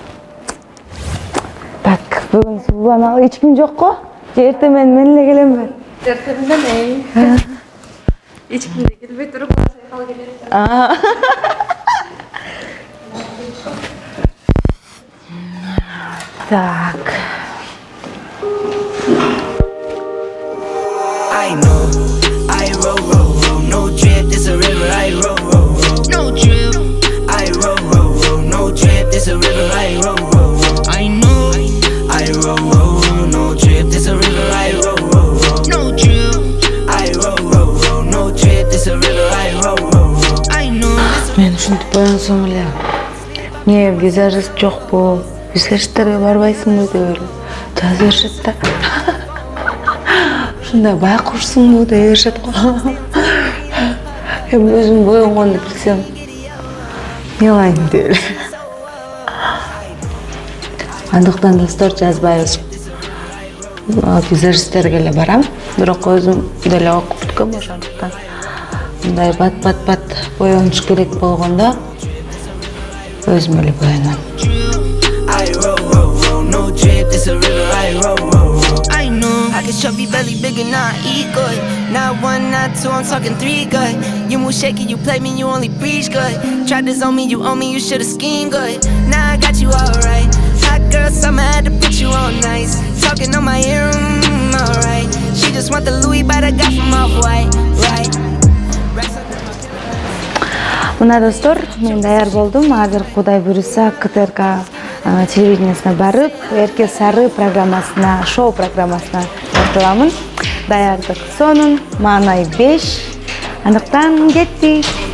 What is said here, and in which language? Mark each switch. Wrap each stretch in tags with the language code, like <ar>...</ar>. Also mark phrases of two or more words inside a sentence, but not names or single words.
<ky>Так, бүгүн сууланалы эч ким жокко? Же эртемен мен эле келемби? Эртемен эле. Эч ким да келбей туруп, сайкал келет. Так.</ky> <en>I know, I roll, no drip, this a river, I roll, no drip. I roll, no drip, this a river, I roll, I know, I roll, no drip, this a river, I roll, no drip. I roll, no drip, this a river, I roll, I know.</en> <ky>Мен ушинтип боянсам эле. Не, визажист жокпу? Визажисттерге барбайсыңбы деп эле жазып беришет да. Ушундай байкушсуңбу деп беришет го. Эми өзүм боёнгонду билсем, не кылайын деп эле. Андыктан достор жазбайбыз. Визажисттерге эле барам, бирок өзүм деле окуп бүткөм, ошондуктан мындай бат боёнуш керек болгондо өзүм эле боёном.</ky> <en>I roll, no drip, this a river, I roll, I know. I can chubby belly bigger, now I eat good. Not one, not two, I'm talking three good. You move shaky, you play me, you only preach good. Tried to zone me, you owe me, you should've schemed good. Now I got you alright. Hot girl summer, had to put you on nice. Talking on my ear, alright. She just want the Louis, but I got from Off-White, right?</en> <ky>Мына достор, мен даяр болдум. Азыр Кудай буйруса КТРК телевидениясына барып, Эрке Сары программасына, шоу программасына катыламын. Даярдык сонун, маанай 5. Андыктан кеттик.</ky>